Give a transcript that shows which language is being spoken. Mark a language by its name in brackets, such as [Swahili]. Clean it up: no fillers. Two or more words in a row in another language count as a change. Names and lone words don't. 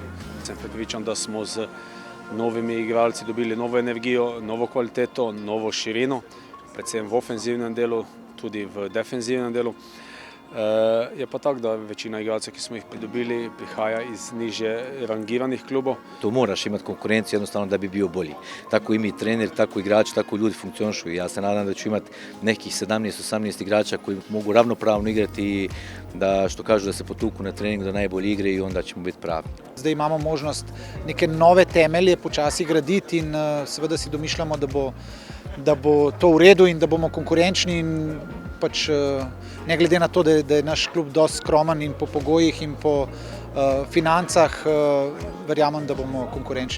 [Slovenian] Sem prepričan, da smo z novimi igralci dobili novo energijo, novo kvaliteto, novo širino, predvsem v ofenzivnem delu, tudi v defenzivnem delu. Je pa tako, da večina igralcev, ki smo jih pridobili, prihaja iz niže rangiranih klubov. [Bosnian] Tu moraš imati konkurenciju jednostavno da bi bio bolji. Tako i mi treneri, tako igrači, tako ljudi funkcionišu. Ja se nadam da ću imati nekih 17-18 igrača koji mogu ravnopravno igrati i da, što kažu, da se potuku na treningu do najbolje igre i onda ćemo biti pravi. [Slovenian] Zdaj imamo možnost neke nove temelje počasi graditi in seveda si domišljamo, da bo to v redu in da bomo konkurenčni in pač ne glede na to, da je naš klub dosti skromen in po pogojih in po financah, verjamem, da bomo konkurenčni.